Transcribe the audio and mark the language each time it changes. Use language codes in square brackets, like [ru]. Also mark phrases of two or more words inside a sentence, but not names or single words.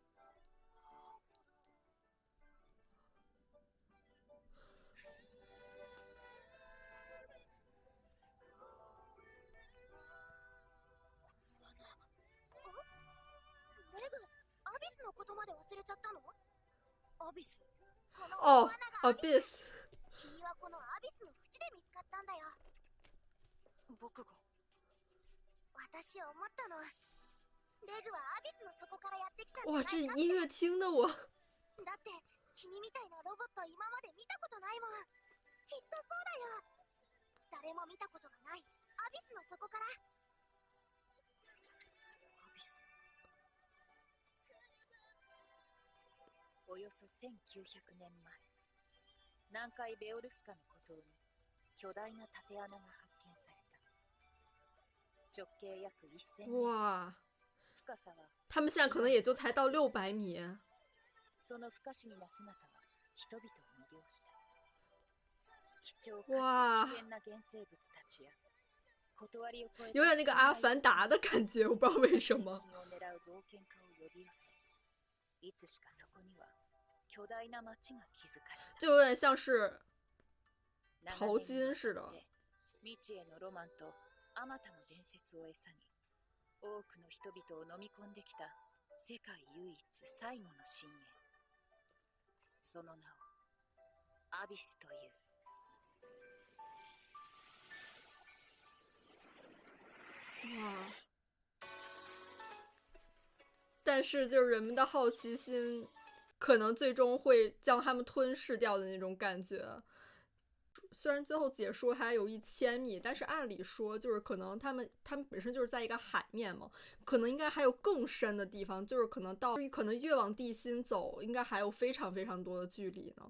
[ja] レグ、アビスのことまで忘れちゃったの？アビス？この [zh] 哦 [ja] 大穴が，Abyss。君はこのアビスの淵で見つかったんだよ。僕が？私思ったの。レグはアビスの底からやってきたんじゃ [zh] 哇， [ja] ないかって。 [zh] 这音乐听的我 [ja] だって君みたいなロボット今まで見たことないもん。きっとそうだよ。誰も見たことがないアビスの底から。およそ1900年前、南海ベオルスカの孤島に巨大な縦穴が発見された。直径約1000メートル、 [zh] 哇， [ja] 深さは [zh] 他们现在可能也就才到600米。 [ja] その不可思議な姿は人々を魅了した。貴重か [zh] 哇 [ja] つ危険な原生物たちや断りを超えた [zh] 有点那个阿凡达的感觉，我不知道为什么。 [ja] を狙う冒険家を呼び寄せ、いつしかそこには巨大な町が築かれた。 [zh] 就有点像是 [ja] 長 [zh] 淘 [ja] 年にわた [zh] 金似的 [ja] って未知へのロマンとあまたの伝説を餌に多くの人々を飲み込んできた世界唯一最後の深淵、その名をアビスという。 [zh] 哇！但是就是人们的好奇心，可能最终会将他们吞噬掉的那种感觉。虽然最后解说还有1000米，但是按理说就是可能他们本身就是在一个海面嘛，可能应该还有更深的地方，就是可能越往地心走，应该还有非常非常多的距离呢。